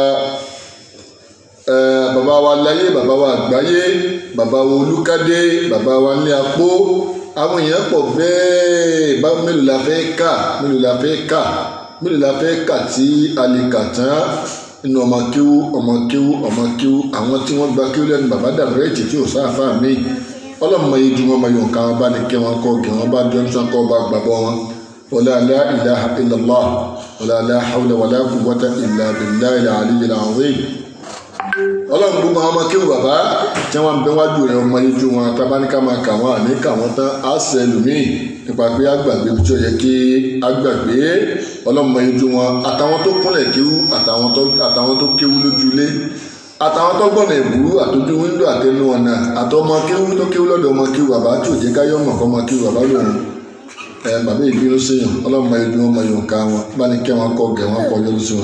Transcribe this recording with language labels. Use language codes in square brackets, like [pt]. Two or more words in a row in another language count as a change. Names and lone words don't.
[yo] láyé bàbá wa àgbáyé bàbá wa olúkadé bàbá wa ní apó àwọn èèyàn pọ̀ bẹ́ẹ̀ bá mélòó la fẹ́ kà tí a lè kà tán nínú ọmọ kéwú àwọn tí wọ́n gba kéwú lẹ́nu bàbá dàrẹ́ẹ̀tì tí ò sáfà míì ọlọ́mọ yìí ju wọn ma yọ̀ nǹkan wọn bá ní kí wọn kọ́ kí wọn bá jọ ń sàn kọ́ bá gbàgbọ́ wọn [ar] ولا لا إله إلا الله ولا لا حول ولا قوة إلا بالله العلي العظيم [yo] ọlọ́run gbogbo àwọn ọmọ kéwù bàbá tí wọ́n bẹ wájú rẹ̀ ọmọ yìí ju wọn tabaníkà máa kà wọ́n àní kà wọ́n tán á sẹ ẹlòmíì nípa pé àgbàgbé tí ó yẹ kí àgbàgbé ọlọ́mọ yìí ju wọn àtàwọn tó kúnlẹ̀ kéwù àtàwọn tó kéwù lójúlé àtàwọn tó gbọ́nà ìbúrú àtọ́jú wíńdò àtẹnu ọ̀nà àtọmọ kéwú tó kéwú lọ́dọ̀ ọmọ kéwú bàbá tí ò jẹ́ káyọ̀ mọ̀ kọ́ ọmọ kéwú bàbá lòun bàbá ìbínú séyàn ọlọ́mọ ìlú ọmọ yòó ká wọn bá ní kẹ́ wọn kọ́ gẹ̀ wọn kọ́ yọrù sí wọn.